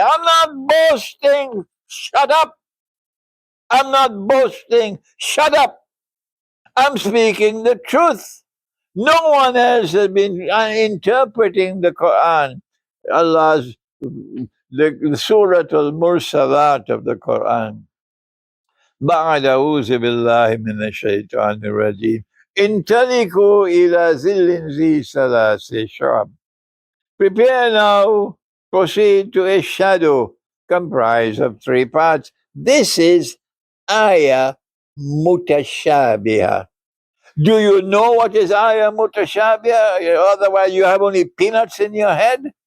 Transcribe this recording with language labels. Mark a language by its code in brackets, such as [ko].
[en] I'm not boasting. Shut up. I'm not boasting. Shut up. I'm speaking the truth. No one else has been interpreting the Quran, Allah's the Surah al-Mursalat of the Quran. [ar] بعد أعوذ بالله من الشيطان الرجيم انطلقوا إلى ظل ذي ثلاث شعب. [en] Prepare now, proceed to a shadow comprised of three parts. This is ayah mutashabiha. Do you know what is ayah mutashabiha? Otherwise, you have only peanuts in your head.